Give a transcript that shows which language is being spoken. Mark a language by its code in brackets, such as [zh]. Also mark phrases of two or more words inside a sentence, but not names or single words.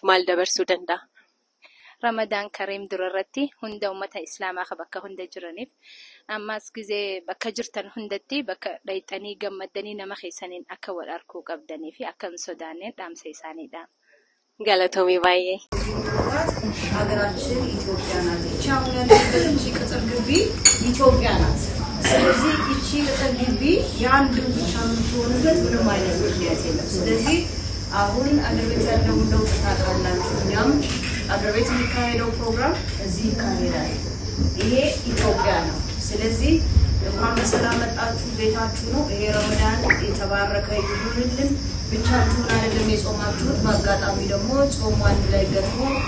[om] Maal dabarsuu danda'a? Ramadaan Kareem durarratti hunda ummata islaamaa bakka hunda jiraniif ammas gizee bakka jirtan hundatti bakka dhayxanii gammadanii nama keessaniin akka wal arkuu qabdanii fi akka hin sodaanne dhaamsa isaaniidha. Galatoomi baay'ee. [am] ሀገራችን ኢትዮጵያ ናት። እቺ አሁን ያለበት እቺ ቅጥር ግቢ ኢትዮጵያ ናት። ስለዚህ እቺ ቅጥር ግቢ የአንድ ብቻ የምትሆንበት ምንም አይነት ምክንያት የለም። ስለዚህ አሁን አገር ቤት ያለው ለውጥ ታውቃላችሁ። እኛም አገር ቤት የሚካሄደው ፕሮግራም እዚህ ይካሄዳል። ይሄ ኢትዮጵያ ነው። ስለዚህ እንኳን በሰላም መጣችሁ፣ ቤታችሁ ነው። ይሄ ረመዳን የተባረከ ይሁንልን። ብቻችሁን አይደለም የጾማችሁት፣ በአጋጣሚ ደግሞ ጾሙ አንድ ላይ ገጥሞ